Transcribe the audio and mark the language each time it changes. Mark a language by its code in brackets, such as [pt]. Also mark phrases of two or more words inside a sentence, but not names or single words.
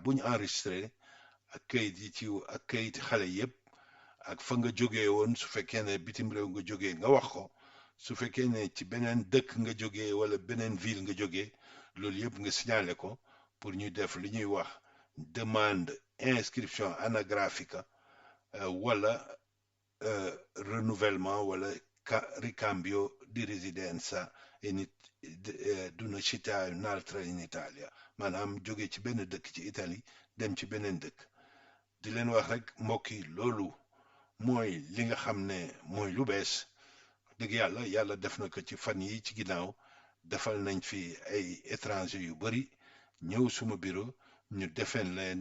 [wo] bu ñu enregistré ak kayit yi ci ak kayit xale yëpp ak fa nga jógee woon su fekkee ne bitim réew nga jógee nga wax ko su fekkee ne ci beneen dëkk nga jógee wala beneen ville nga jógee loolu yëpp nga signalé ko pour ñu def li ñuy wax [fr] demande inscription [wo] anagráfica wala renouvellement wala [it] ricambio di residenza d'una città in un'altra in Italia [wo] maanaam jóge ci benn dëkk ci Italie dem ci beneen dëkk di leen wax rek mbokk yi loolu mooy li nga xam ne mooy lu bees dëgg yàlla def na ko ci fan yi ci ginnaaw defal nañ fi ay étranger yu bari ñëw suma bureau ñu defeen leen